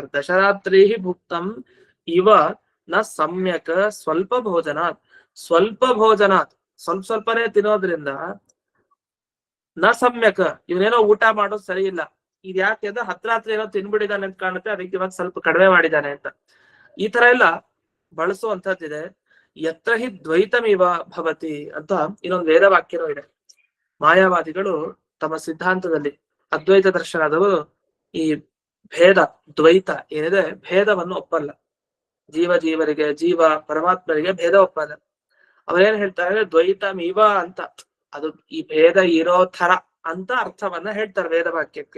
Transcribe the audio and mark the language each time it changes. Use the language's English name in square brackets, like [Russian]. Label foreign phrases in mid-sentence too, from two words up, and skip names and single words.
[Sanskrit] ದಶರಾತ್ರಿ ಭುಕ್ತಂ ಇವ ನ ಸಮ್ಯಕ್ ಸ್ವಲ್ಪ ಭೋಜನಾತ್, ಸ್ವಲ್ಪ ಭೋಜನಾತ್ [Kannada] ಸ್ವಲ್ಪನೇ ತಿನ್ನೋದ್ರಿಂದ [Sanskrit] ನ ಸಮ್ಯಕ್ [Kannada] ಇವನೇನೋ ಊಟ ಮಾಡೋದು ಸರಿ ಇಲ್ಲ. ಇದ್ ಯಾಕೆ ಅಂದ್ರೆ ಹತ್ರಾತ್ರಿ ಏನೋ ತಿನ್ಬಿಡಿದಾನೆ ಅಂತ ಕಾಣುತ್ತೆ, ಅದಕ್ಕೆ ಇವಾಗ ಸ್ವಲ್ಪ ಕಡಿಮೆ ಮಾಡಿದಾನೆ ಅಂತ. ಈ ತರ ಎಲ್ಲ ಬಳಸುವಂತದ್ದಿದೆ. [Sanskrit] ಯತ್ರ ಹಿ ದ್ವೈತಮಿವ ಭವತಿ [Kannada] ಅಂತ ಇನ್ನೊಂದು ವೇದ ವಾಕ್ಯನೂ ಇದೆ. ಮಾಯಾವಾದಿಗಳು ತಮ್ಮ ಸಿದ್ಧಾಂತದಲ್ಲಿ, ಅದ್ವೈತ ದರ್ಶನದವರು ಈ ಭೇದ ದ್ವೈತ ಏನಿದೆ ಭೇದವನ್ನು ಒಪ್ಪಲ್ಲ. ಜೀವರಿಗೆ ಜೀವ ಪರಮಾತ್ಮರಿಗೆ ಭೇದ ಒಪ್ಪಲ್ಲ. ಅವರೇನ್ ಹೇಳ್ತಾರೆ, ದ್ವೈತಮಿವ ಅಂತ, ಅದು ಈ ಭೇದ ಇರೋ ತರ ಅಂತ ಅರ್ಥವನ್ನ ಹೇಳ್ತಾರೆ ವೇದ ವಾಕ್ಯಕ್ಕೆ.